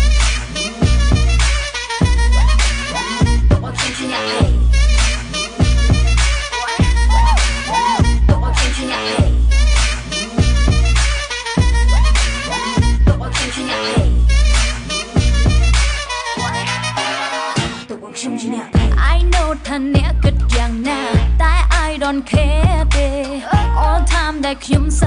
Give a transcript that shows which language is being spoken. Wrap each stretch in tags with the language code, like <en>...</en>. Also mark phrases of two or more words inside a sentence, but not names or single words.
<km>ទូឲ្យខ្ញុំជាអ្នកភេ</km> <en>I know</en> <km>ថាអ្នកគិតយ៉ាងណាតែ</km> <en>I don't care</en> <km>ទេ</km> <en>all time</en> <km>ដែលខ្ញុំស</km>